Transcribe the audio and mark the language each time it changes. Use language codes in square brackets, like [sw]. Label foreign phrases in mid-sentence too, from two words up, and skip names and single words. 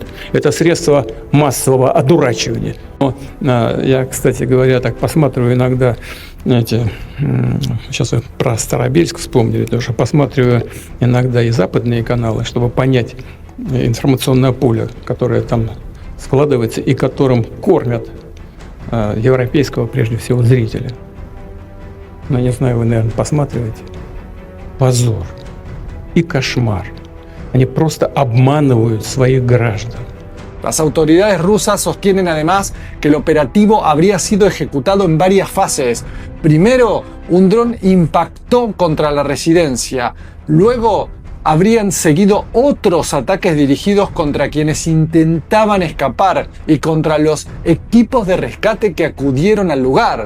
[ru] Это средство массового одурачивания. Я, кстати говоря, так посматриваю иногда, знаете, сейчас вы про Старобельск вспомнили, потому что посматриваю иногда и западные каналы, чтобы понять информационное поле, которое там складывается и которым кормят европейского, прежде всего, зрителя. Но не знаю, вы, наверное, посматриваете. Позор и кошмар. Они просто обманывают своих граждан. [es] Las autoridades rusas sostienen además que el operativo habría sido ejecutado en varias fases. Primero, un dron impactó contra la residencia. Luego, habrían seguido otros ataques dirigidos contra quienes intentaban escapar y contra los equipos de rescate que acudieron al lugar.